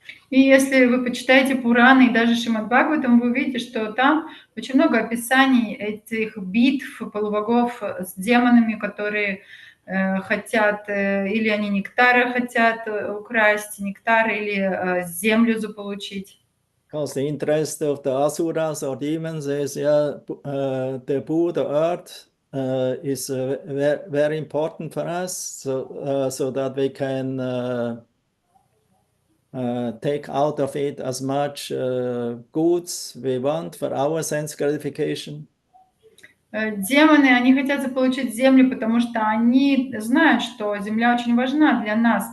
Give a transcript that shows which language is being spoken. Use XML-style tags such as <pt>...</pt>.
<ru>И если вы почитаете Пураны и даже Шримад Бхагаватам, вы увидите, что там очень много описаний этих битв полубогов с демонами, которые хотят, или они нектара хотят украсть, нектар, или землю заполучить.</ru> <en>Because the interest of the asuras or demons is, the earth is very important for us, so that we can take out of it as much goods we want for our sense gratification.</en> <ru>Демоны, они хотят заполучить землю, потому что они знают, что земля очень важна для нас.</ru>